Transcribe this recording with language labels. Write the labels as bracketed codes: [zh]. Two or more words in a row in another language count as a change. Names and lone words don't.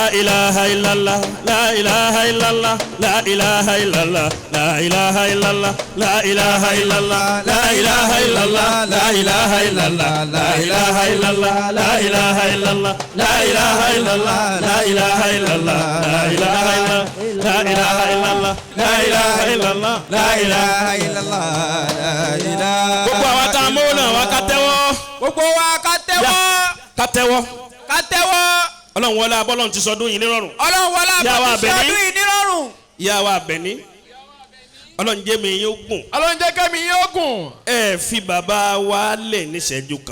[ar] إله إلا الله، لا إله إلا الله، لا إله إلا الله، لا إله إلا الله، لا إله إلا الله، لا إله إلا الله، لا إله إلا الله، لا إله إلا الله، لا إله إلا الله، لا إله إلا الله، لا إله إلا الله، لا إله إلا الله، لا إله إلا الله، لا إله إلا الله، لا إله إلا الله، لا إله. [yo] Gbogbo àwa tá a mọ̀ náà wá ká tẹ́wọ́. Gbogbo wa ká tẹ́wọ́. Ká tẹ́wọ́. Ká tẹ́wọ́. Ọlọ́run wọlé abọ́lọ́run ti sọdún yìí nírọ̀rùn. Ọlọ́run wọlé abọ́lọ́run ti sọdún yìí nírọ̀rùn. Ìyá wa Àbẹ̀ní. Ọlọ́run jẹ́ mi yóò gùn. Ọlọ́run jẹ́ kẹ́mi yóò gùn. Ẹ fi bàbá wa lẹ̀ níṣẹ́jú kan.